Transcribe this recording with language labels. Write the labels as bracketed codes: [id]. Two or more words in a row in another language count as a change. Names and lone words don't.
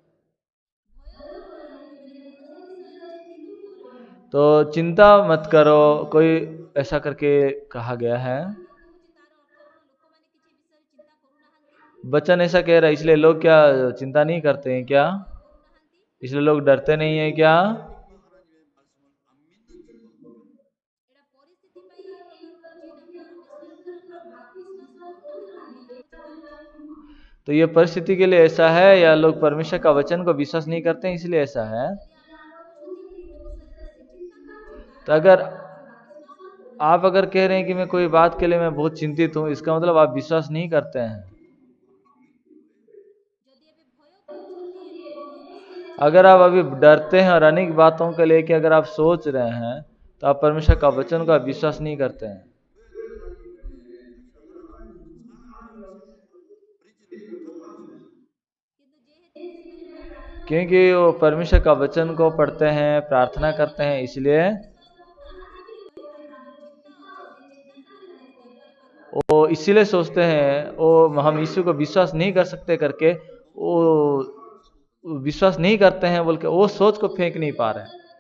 [hi] तो चिंता मत करो, कोई ऐसा करके कहा गया है। वचन ऐसा कह रहा है, इसलिए लोग क्या चिंता नहीं करते हैं क्या? इसलिए लोग डरते नहीं है क्या? [ko] 하나님의 말씀을 안 믿는 증거가 [hi] तो ये परिस्थिति के लिए ऐसा है या लोग परमेश्वर का वचन को विश्वास नहीं करते हैं इसलिए ऐसा है? तो अगर आप कह रहे हैं कि मैं कोई बात के लिए मैं बहुत चिंतित हूं, इसका मतलब आप विश्वास नहीं करते हैं। अगर आप अभी डरते हैं और अनेक बातों को लेकर अगर आप सोच रहे हैं तो आप परमेश्वर का वचन का विश्वास नहीं करते हैं। [ko] 왜 그러냐 이번에 자기는 하나님을 사랑한다는 생각을 버리지를 못하고 있습니다. [hi] क्योंकि वो परमेश्वर का वचन को पढ़ते हैं, प्रार्थना करते हैं, इसलिए वो इसीलिए सोचते हैं वो हम यीशु को विश्वास नहीं कर सकते करके वो विश्वास नहीं करते हैं बोल के वो सोच को फेंक नहीं पा रहे हैं।